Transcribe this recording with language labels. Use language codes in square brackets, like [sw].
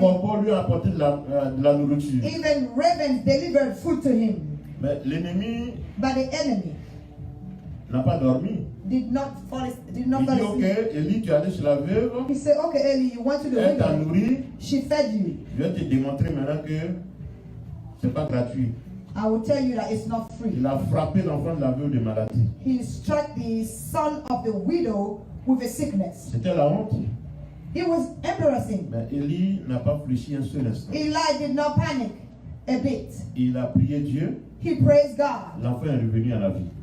[fr] corbeaux lui ont apporté de la nourriture. [en] Even ravens delivered food to him. [fr] Mais l'ennemi [en] But the enemy [fr] n'a pas dormi. [en] did not fall [fr] Il dit, ok, [en] asleep. [fr] Élie, tu es allé chez la veuve, [en] He said, okay, Eli, you went to the [fr] elle t'a [en] widow. [fr] nourri. [en] She fed you. [fr] Je vais te démontrer maintenant que c'est pas gratuit. [en] I will tell you that it's not free. [fr] Il a frappé l'enfant de la veuve de maladie. [en] He struck the son of the widow with a sickness. [fr] C'était la honte. [en] It was embarrassing. [fr] Mais Élie n'a pas fléchi un seul instant. [en] Eli did not panic a bit. [fr] Il a prié Dieu. [en] He praised God. [fr] L'enfant est revenu à la vie.